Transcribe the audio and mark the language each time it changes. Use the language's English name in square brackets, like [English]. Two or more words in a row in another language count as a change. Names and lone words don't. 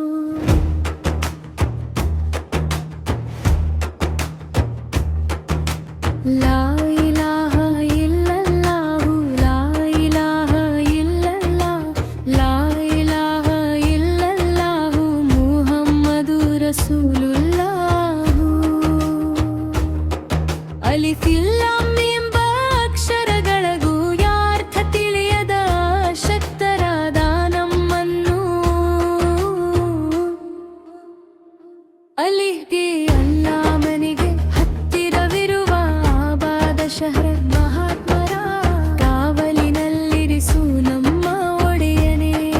[Arabic] لا إله إلا الله، لا إله إلا الله، لا إله إلا الله، محمد رسول الله. [Kannada] ಅಲಿಫಿಲ್ಲ ಎಂಬ ಅಕ್ಷರಗಳಿಗೂ ಯಾರ್ಥ ತಿಳಿಯದ ಶಕ್ತರಾದ ನಮ್ಮನ್ನು ಅಲಿಗೆ ಅಲ್ಲಾಮನಿಗೆ ಹತ್ತಿರವಿರುವ ಆಬಾದ ಶಹರ ಮಹಾತ್ಮರ ಕಾವಲಿನಲ್ಲಿರಿಸು ನಮ್ಮ ಒಡೆಯನೇ.